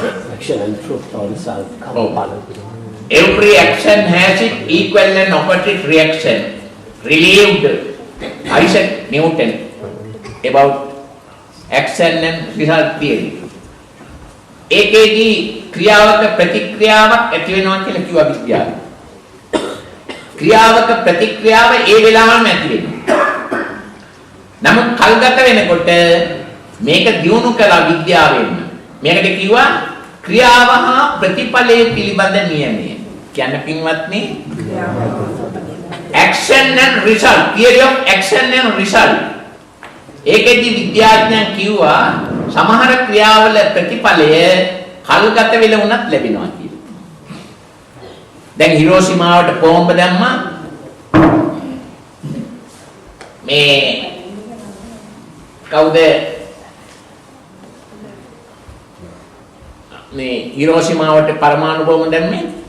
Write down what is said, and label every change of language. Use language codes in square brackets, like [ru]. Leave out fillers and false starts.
[en] Action and truth or result come Every action has its equal and opposite reaction. Relieved Isaac Newton about action and result theory. [si] ඒකේදී ක්‍රියාවක ප්‍රතික්‍රියාවක් ඇති වෙනවා කියලා කිව්වා විද්‍යාව. ක්‍රියාවක ප්‍රතික්‍රියාව ඒ වෙලාවම ඇති වෙනවා. නමුත් කල්ගත වෙනකොට මේක දියුණු කළා විද්‍යාවෙන්. මේකට කිව්වා ක්‍රියාව හා ප්‍රතිඵලයේ පිළිබඳ නියමය. කියන්න පින්වත්නි [en] action and result, theory of action and result. [si] ඒකෙදි විද්‍යාඥයන් කිව්වා සමහර ක්‍රියාවල ප්‍රතිඵලය කල්ගත වෙලා වුණත් ලැබෙනවා කියලා. දැන් හිරෝෂිමාවට බෝම්බ දැම්මා. මේ කවුද මේ හිරෝෂිමාවට පරමාණු බෝම්බ දැම්මේ?